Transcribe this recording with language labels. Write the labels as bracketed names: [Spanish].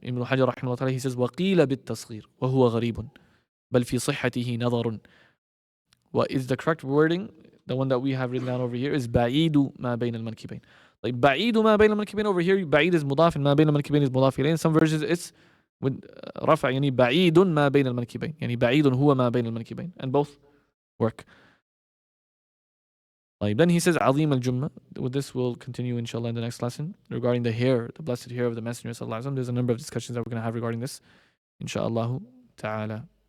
[Arabic] Ibn Hajar رحمه الله تعالى, [English] he says [Arabic] وقيل بالتصغير وهو غريب بل في صحته نظر. [English] What is the correct wording? The one that we have written down over here is [Arabic] بعيد ما بين المنكبين. Like بعيد ما بين المنكبين over here, بعيد is مضاف and ما بين المنكبين is مضاف إليه. [English] In some versions it's with [Arabic] رفع, يعني بعيد ما بين المنكبين, يعني بعيد هو ما بين المنكبين, [English] and both work. Then he says [Arabic] عظيم الجمة. [English] With this we'll continue inshallah in the next lesson regarding the hair, the blessed hair of the Messenger sallallahu alaihi wasallam. There's a number of discussions that we're going to have regarding this inshallah ta'ala.